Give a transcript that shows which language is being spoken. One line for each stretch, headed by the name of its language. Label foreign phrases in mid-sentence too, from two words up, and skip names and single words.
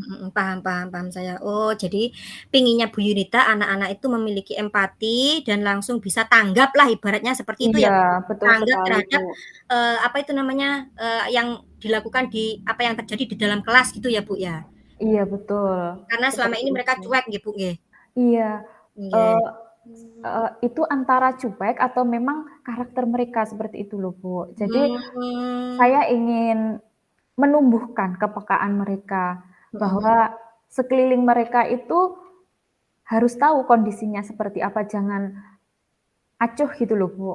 Indonesian: mhm, mhm, paham, paham, paham saya. Oh, jadi pinginnya Bu Yunita anak-anak itu memiliki empati dan langsung bisa tanggap lah ibaratnya seperti itu ya, Iya, Bu? betul Tanggap sekali, terhadap, Bu. apa itu namanya, yang dilakukan di apa yang terjadi di dalam kelas gitu ya, Bu, ya? Iya, betul. Karena selama Seperti ini mereka itu. cuek nggih, Bu, nggih? Iya, Nggih. eee itu antara cuek atau memang karakter mereka seperti itu loh, Bu. Jadi Mmm, saya ingin menumbuhkan kepekaan mereka, mhm. bahwa sekeliling mereka itu harus tahu kondisinya seperti apa, jangan acuh gitu loh, Bu.